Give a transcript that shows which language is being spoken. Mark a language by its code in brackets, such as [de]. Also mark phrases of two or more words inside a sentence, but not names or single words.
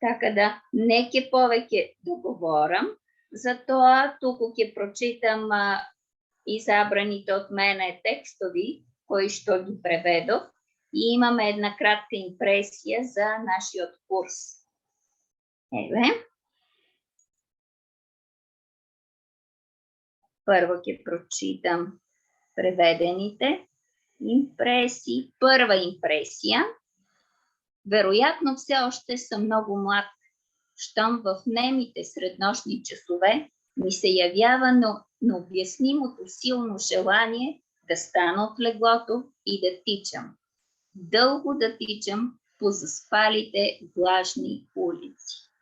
[mk] Така да, неке повеќе да говорам, затоа туку ќе прочитам изабраните од мене текстови, кои што ги преведов, и имаме една кратка импресија за нашиот курс. Еве. Прво ќе прочитам преведените импресии. Прва импресија. [bg] Веројатно все още съм много млад, щом в немите среднощни часове ми се явява необяснимото силно желание да стана от леглото и да тичам. Дълго да тичам по заспалите влажни улици.